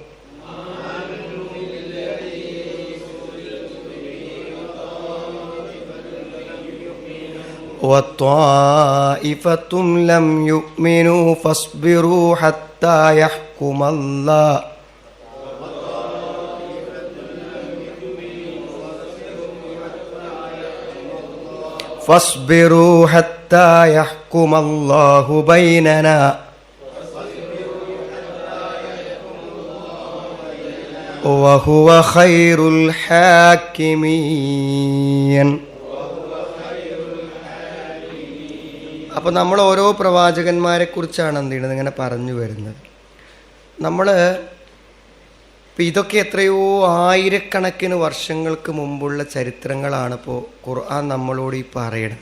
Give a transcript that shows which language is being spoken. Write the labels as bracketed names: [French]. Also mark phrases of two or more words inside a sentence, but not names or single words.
[Arabic] فاصبروا حتى يحكم الله بيننا وهو خير الحاكمين. [Malayalam] അപ്പോൾ നമ്മൾ ഓരോ പ്രവാചകന്മാരെ കുറിച്ചാണ് എന്ത് ചെയ്യുന്നത് ഇങ്ങനെ പറഞ്ഞു വരുന്നത്. നമ്മൾ ഇപ്പം ഇതൊക്കെ എത്രയോ ആയിരക്കണക്കിന് വർഷങ്ങൾക്ക് മുമ്പുള്ള ചരിത്രങ്ങളാണ് ഇപ്പോൾ ഖുർആൻ നമ്മളോട് ഈ പറയണത്.